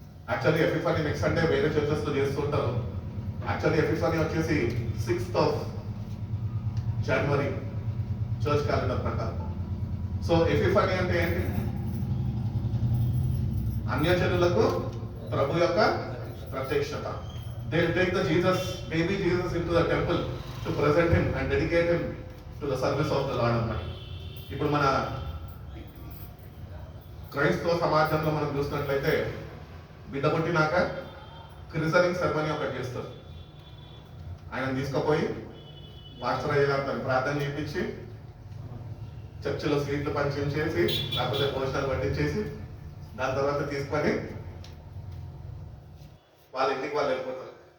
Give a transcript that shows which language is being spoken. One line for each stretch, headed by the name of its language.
Telugu: Actually ఎఫిఫనీ next Sunday వేరే churches లో చేస్తుంటారు. యాక్చువల్లీ ఎఫిఫనీ వచ్చేసి 6th జనవరి చర్చ్ క్యాలెండర్ ప్రకారం. సో ఎఫిఫనీ అంటే ఏంటి? అన్యజనులకు ప్రభు యొక్క ప్రత్యక్షత.
English: They take the baby Jesus into the temple to present him and dedicate him to the service of the Lord Almighty.
Telugu: ఇప్పుడు మన క్రైస్తవ సమాజంలో మనం చూసినట్లయితే బిడ్డ పుట్టినాక క్రిసనింగ్ సెరమనీ ఒకటి చేస్తారు. ఆయన తీసుకుపోయి మాస్టర్ అయ్య గారు తను ప్రార్థన చేయించి చర్చిలో స్వీట్లు పంచేసి లేకపోతే భోజనాలు పట్టించేసి దాని తర్వాత తీసుకొని వాళ్ళ ఇంటికి వాళ్ళు వెళ్ళిపోతారు.